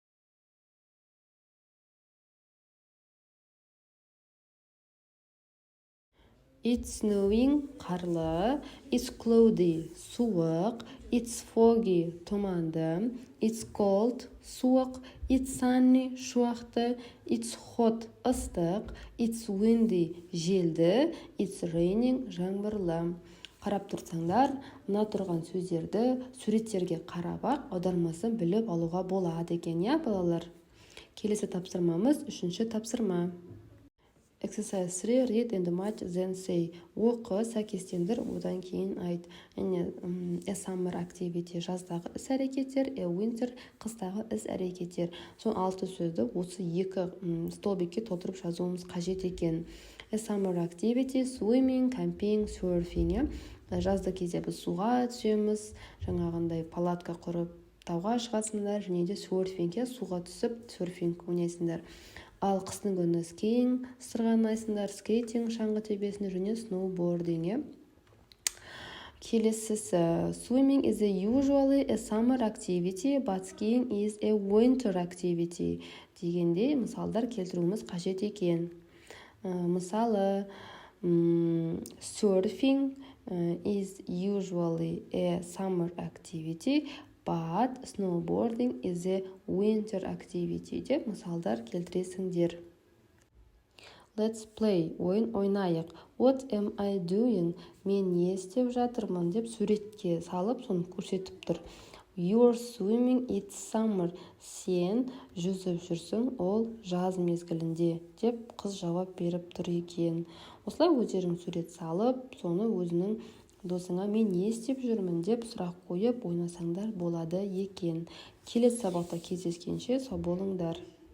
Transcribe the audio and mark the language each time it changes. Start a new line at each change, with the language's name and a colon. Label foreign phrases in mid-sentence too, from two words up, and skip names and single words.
English: It's snowing, қарлы. It's cloudy, суық. It's foggy, тұманды. It's cold, суық. It's sunny, шуақты. It's hot, ыстық. It's windy, желді. It's raining,
Kazakh: жаңбырлы. Қарап тұрсаңдар, мына тұрған сөздерді суреттерге қарап-ақ аудармасын біліп алуға болады екен, я балалар? Келесі тапсырмамыз 3-ші тапсырма.
English: Exercise 3. Read and match, then say.
Kazakh: Оқы, сәйкестендір, одан кейін айт.
English: A summer activity
Kazakh: жаздағы іс әрекеттер,
English: a winter
Kazakh: қыстағы іс әрекеттер. Сол 6 сөзді осы 2 столбикке толтырып жазуымыз қажет екен.
English: A summer activity, swimming, camping, surfing.
Kazakh: Жазды кезде біз суға түсеміз, жаңағындай палатка құрып тауға шығасыңдар, және де surfing, суға түсіп surfing ойнайсыңдар. Ал қыстың күні скейінг сырғанайсыңдар, скейтинг шаңғы тебесінде және сноубординг. Келесісі,
English: swimming is usually a summer activity, but skiing is a winter activity.
Kazakh: Дегенде мысалдар келтіруіміз қажет екен. Мысалы,
English: surfing is usually a summer activity, but snowboarding is a winter activity
Kazakh: деп мысалдар келтіресіңдер.
English: Let's play.
Kazakh: Ойын ойнайық.
English: What am I doing?
Kazakh: Мен не істеп жатырмын деп суретке салып, соны көрсетіп тұр.
English: You're swimming, it's summer.
Kazakh: Сен жүзіп жүрсің, ол жаз мезгілінде деп қыз жауап беріп тұр екен. Осылай өздерің сурет салып, соны өзінің досыңа мен не істеп жүрмін деп сұрақ қойып ойнасаңдар болады екен. Келесі сабақта кездескенше сау болыңдар.